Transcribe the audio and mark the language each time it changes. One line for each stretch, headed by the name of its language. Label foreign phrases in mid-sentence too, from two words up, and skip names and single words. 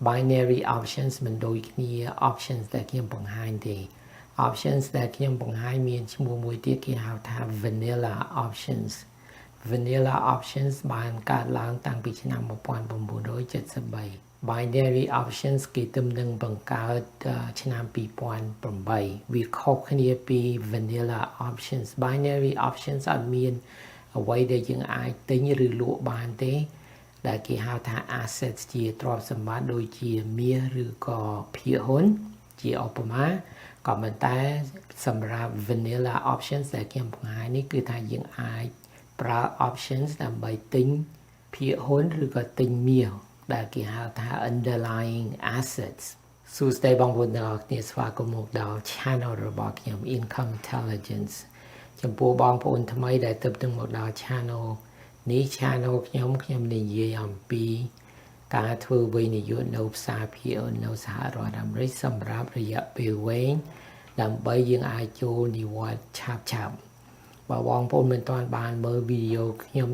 English: binary options
Khmer: មិនដូចគ្នា options ដែលខ្ញុំបង្ហាញទេ options ដែលខ្ញុំបង្ហាញមានឈ្មោះមួយទៀតគេហៅថា
English: vanilla options
Khmer: បានកើតឡើងតាំងពីឆ្នាំ 1973
English: binary options
Khmer: គេទំនឹងបង្កើតឆ្នាំ2008វាខុសគ្នាពី
English: vanilla options binary options
Khmer: អត់មានអ្វីដែលយើងអាចទិញឬលក់បានទេដែលគេហៅថា assets ជាទ្រព្យសម្បត្តិដូចជាមាសឬក៏ភាគហ៊ុនជាឧបមាក៏ប៉ុន្តែសម្រាប់
English: vanilla options
Khmer: ដែលខ្ញុំបង្ហាញនេះ គឺថាយើងអាចប្រើ options ដើម្បីទិញភាគហ៊ុនឬក៏ទិញមាសដែលគេហៅថា
English: underlying assets
Khmer: សួស្តីបងប្អូនទាំងអស់គ្នាស្វាគមន៍មកដល់ channel របស់ខ្ញុំ Income Intelligence ចំពោះបងប្អូនថ្មីដែលទើបទៅមកដល់ channel នេះ channel ខ្ញុំនិយាយអំ ពីការធ្វើវិនិយោគនៅផ្សារភាគហ៊ុននៅសហរដ្ឋអាមេរិកសម្រាប់រយៈពេលវែងដើម្បីយើងអាចចូលនិវត្តន៍ឆាប់បើបងប្អូនមិនទាន់បានមើលវីដេអូខ្ញុំ